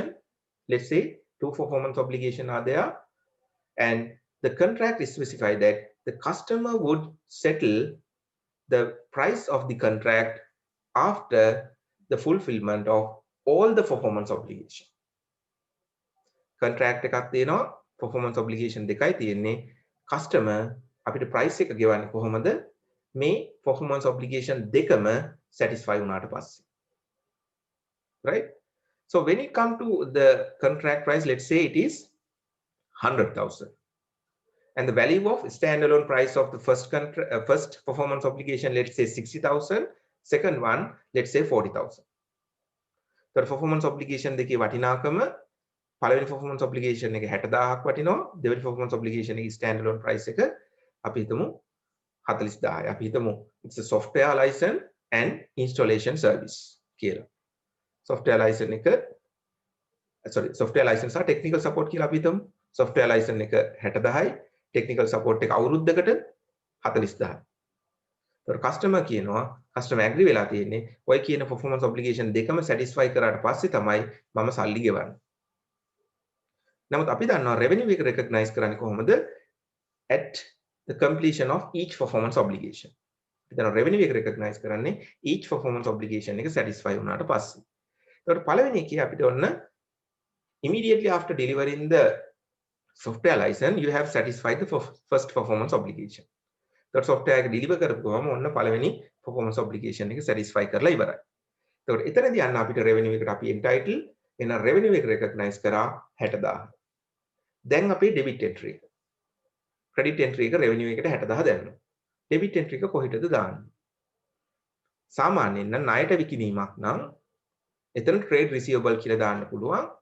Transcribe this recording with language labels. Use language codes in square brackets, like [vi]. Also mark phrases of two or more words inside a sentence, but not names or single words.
[en] Let's say two performance obligation are there, and the contract is specified that the customer would settle the price of the contract after the fulfillment of all the performance obligation. [si] Contract එකක් තියෙනවා [en] performance obligation [si] දෙකයි තියෙන්නේ. Customer අපිට price එක ගෙවන්නේ කොහොමද? මේ [en] performance obligation [si] දෙකම satisfy වුණාට පස්සේ. [en] Right? So when it comes to the contract price, let's say it is 100,000. And the value of standalone price of the first performance obligation, let's say 60,000. Second one, let's say 40,000. The performance obligation [si] දෙකේ වටිනාකම පළවෙනි [en] performance obligation [si] එක 60,000ක් වටිනවා. දෙවෙනි [en] performance obligation [si] එකේ [en] standalone price [si] එක අපි හිතමු 40,000. අපි හිතමු [en] it's a software license and installation service [si] කියලා. [en] software license [si] එක [en] software license [si] සහ [en] technical support [si] කියලා අපි හිතමු. [en] software license [si] එක 60,000යි, [en] technical support [si] එක අවුරුද්දකට 40,000. तर customer කියනවා customer agree වෙලා තියෙන්නේ ඔය කියන [en] performance obligation [si] දෙකම satisfy කරාට පස්සේ තමයි මම සල්ලි ගෙවන්නේ. නමුත් අපි දන්නවා revenue එක recognize කරන්නේ කොහොමද? [en] At the completion of each performance obligation. [si] අපි දන්නවා revenue එක recognize කරන්නේ [en] each performance obligation [si] එක satisfy වුණාට පස්සේ. ඒකට පළවෙනි එකේ අපිට ඔන්න [en] immediately after delivering the software license you have satisfied the first performance obligation. [si] तर software එක deliver කරපුවම ඔන්න පළවෙනි [en] performance obligation [si] එක satisfy කරලා ඉවරයි. ඒකට එතනදී යන්න අපිට revenue එකට අපි entitled එන revenue එක recognize කරා 60,000. දැන් අපේ [en] debit entry [si] එක. [en] credit entry [si] එක revenue එකට 60,000 දැම්මා. [en] debit entry [si] එක කොහෙටද දාන්නේ? සාමාන්‍යයෙන් නම් ණයට විකිණීමක් නම් එතන [en] trade receivable [si] කියලා දාන්න පුළුවන්.